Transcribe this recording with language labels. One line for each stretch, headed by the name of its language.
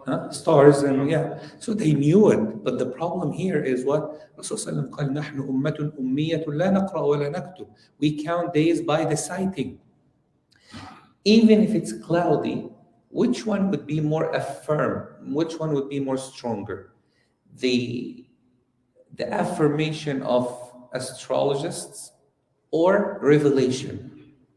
English: Stars, and so they knew it. But the problem here is what Rasulullah
Arabic: قال نحن أمة أمية لا نقرأ ولا نكتب.
English: We count days by the sighting. Even if it's cloudy, which one would be more affirm? Which one would be more stronger? The affirmation of astrologists or revelation?